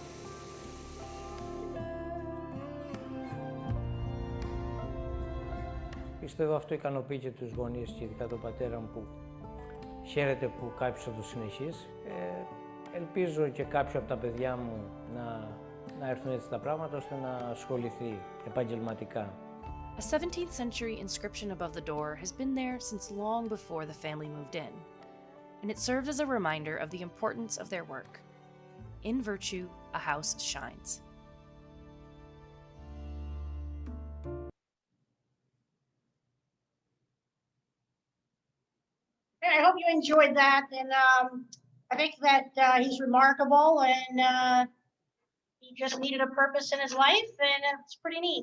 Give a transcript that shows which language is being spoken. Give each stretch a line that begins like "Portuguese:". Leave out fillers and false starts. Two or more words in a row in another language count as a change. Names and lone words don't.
Greek: Πιστεύω αυτό ικανοποιεί και τους γονείς και ειδικά τον πατέρα μου που χαίρεται που κάποιος θα το συνεχίσει. Ελπίζω και κάποιο από τα παιδιά μου να έρθουν έτσι τα πράγματα ώστε να ασχοληθεί επαγγελματικά.
English: A 17th century inscription above the door has been there since long before the family moved in, and it served as a reminder of the importance of their work. In virtue, a house shines. I hope you enjoyed that, and I think that he's remarkable, and he just needed a purpose in his life, and it's pretty neat.